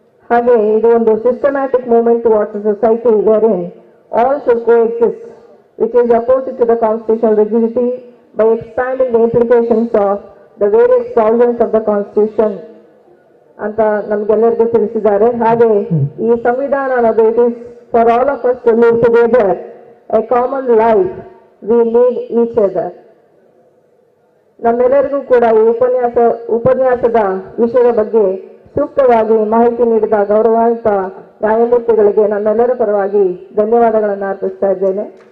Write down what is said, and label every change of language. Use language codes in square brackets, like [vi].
[kn] ಹಾಗೆ ಇದು ಒಂದು [en] systematic movement towards a society wherein all should coexist, which is opposite to the constitutional rigidity by expanding the implications of the various provisions of the constitution [kn] ಅಂತ ನಮ್ಗೆಲ್ಲರಿಗೂ ತಿಳಿಸಿದ್ದಾರೆ. ಹಾಗೆ ಈ ಸಂವಿಧಾನ ಅನ್ನೋದು [en] It is for all of us to live together a common life. We need each other. [kn] ನಮ್ಮೆಲ್ಲರಿಗೂ ಕೂಡ ಈ ಉಪನ್ಯಾಸದ ವಿಷಯದ ಬಗ್ಗೆ ಸೂಕ್ತವಾಗಿ ಮಾಹಿತಿ ನೀಡಿದ ಗೌರವಾನ್ವಿತ ನ್ಯಾಯಮೂರ್ತಿಗಳಿಗೆ ನಮ್ಮೆಲ್ಲರ ಪರವಾಗಿ ಧನ್ಯವಾದಗಳನ್ನು ಅರ್ಪಿಸ್ತಾ ಇದ್ದೇನೆ.